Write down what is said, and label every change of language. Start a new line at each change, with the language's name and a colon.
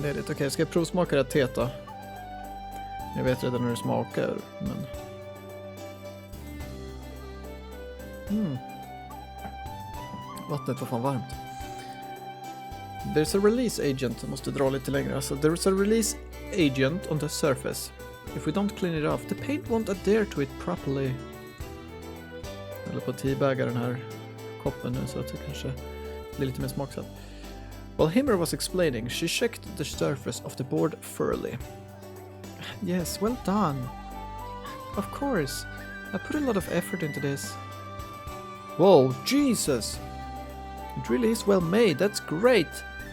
Swedish: Okej, ska jag provsmaka det teet då? Jag vet redan hur det smakar, men... Vattnet var fan varmt.
English: There's a release agent.
Swedish: Jag måste dra lite längre.
English: Alltså, there's a release agent on the surface. If we don't clean it off, the paint won't adhere to it properly.
Swedish: Jag håller på att teabagga den här koppen nu så att det kanske blir lite mer smaksatt.
English: While Himmer was explaining, she checked the surface of the board thoroughly. Yes, well done. Of course. I put a lot of effort into this. Whoa, Jesus! It really is well made, that's great!